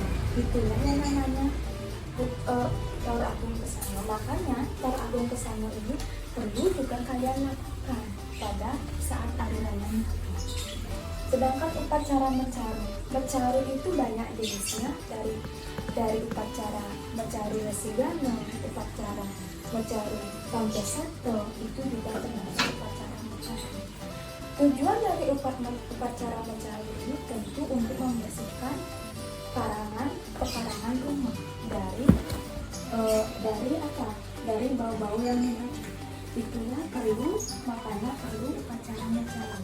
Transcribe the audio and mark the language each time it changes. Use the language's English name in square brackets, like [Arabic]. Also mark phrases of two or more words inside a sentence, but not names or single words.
[Indonesian] Itulah yang namanya Taur Agung Kesanga. Makanya Taur Agung Kesanga ini perlu juga kalian lakukan pada saat hari raya Nyepi. Sedangkan upacara mencaru itu banyak jenisnya, dari upacara mencaru Lesigana, upacara mencaru Pancasato itu juga termasuk upacara mencaru. Tujuan dari upacara mencaru ini tentu untuk membersihkan pekarangan rumah dari apa? Dari bau-bau yang menyengat. Itulah makanya perlu upacara mencaru.